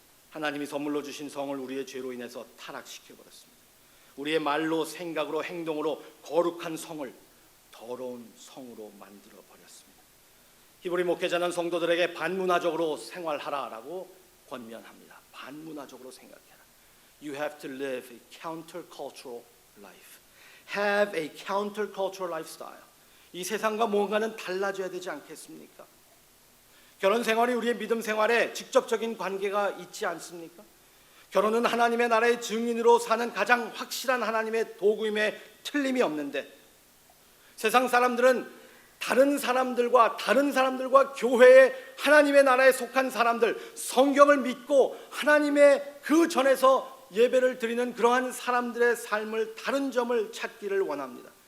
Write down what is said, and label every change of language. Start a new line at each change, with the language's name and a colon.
Korean: 하나님이 선물로 주신 성을 우리의 죄로 인해서 타락시켜버렸습니다. 우리의 말로, 생각으로, 행동으로 거룩한 성을 더러운 성으로 만들어버렸습니다. 히브리 목회자는 성도들에게 반문화적으로 생활하라라고 권면합니다. 반문화적으로 생각해라.
English: You have to live a countercultural life. Have a countercultural lifestyle.
Korean: 이 세상과 뭔가는 달라져야 되지 않겠습니까? 결혼 생활이 우리의 믿음 생활에 직접적인 관계가 있지 않습니까? 결혼은 하나님의 나라의 증인으로 사는 가장 확실한 하나님의 도구임에 틀림이 없는데, 세상 사람들은 다른 사람들과 교회에, 하나님의 나라에 속한 사람들, 성경을 믿고 하나님의 그 전에서 예배를 드리는 그러한 사람들의 삶을, 다른 점을 찾기를 원합니다.